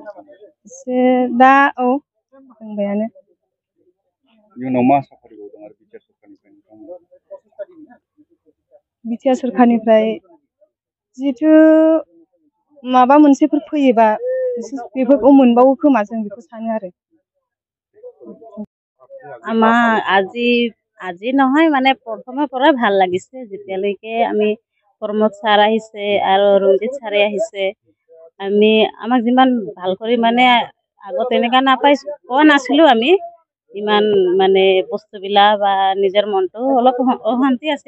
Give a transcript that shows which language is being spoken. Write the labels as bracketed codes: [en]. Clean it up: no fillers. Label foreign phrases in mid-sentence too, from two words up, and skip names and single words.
[brx] एसे दा औ रोंबायानो। इयुनाव मा आसा फारिबावदों आरो बिटिआर सरकारनिफ्राय? बिटिआर सरकारनिफ्राय जिहेथु माबा मोनसेफोर फैयोबा बेफोरखौ मोनबावो खोमा, जों बेखौ सानो आरो। [as] আমাৰ আজি নহয় মানে প্ৰথমৰ পৰাই ভাল লাগিছে, যেতিয়ালৈকে আমি প্ৰমোদ ছাৰ আহিছে আৰু ৰঞ্জিত ছাৰে আহিছে। আমাক যিমান ভাল কৰি মানে আগত এনেকুৱা পোৱা নাছিলোঁ আমি, ইমান মানে বস্তুবিলাক বা নিজৰ মনটো অলপ অশান্তি আছিল।